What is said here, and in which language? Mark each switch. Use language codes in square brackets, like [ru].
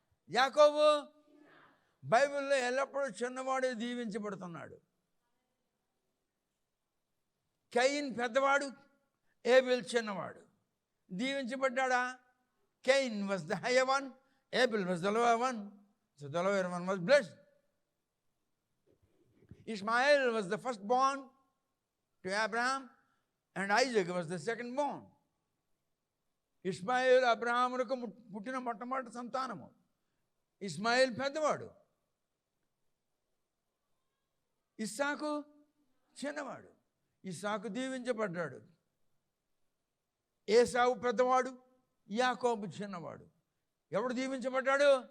[te] యాకోబు. బైబిల్లో ఎల్లప్పుడూ చిన్నవాడే దీవించబడుతున్నాడు. కయీన్ పెద్దవాడు, ఏబెల్ చిన్నవాడు. దీవించబడ్డా? [en] Cain was the higher one, Abel was the lower one. So the lower one was blessed. Ishmael was the firstborn to Abraham and Isaac was the secondborn. [te] Ishmael అబ్రహామునకు పుట్టిన మొట్టమొదటి సంతానము. ఇష్మాయేల్ పెద్దవాడు, ఇస్సాకు చిన్నవాడు. ఇస్సాకు దీవించబడ్డాడు. ఏసావు పెద్దవాడు, యాకోబు చిన్నవాడు. ఎవడు దీవించబడ్డాడు?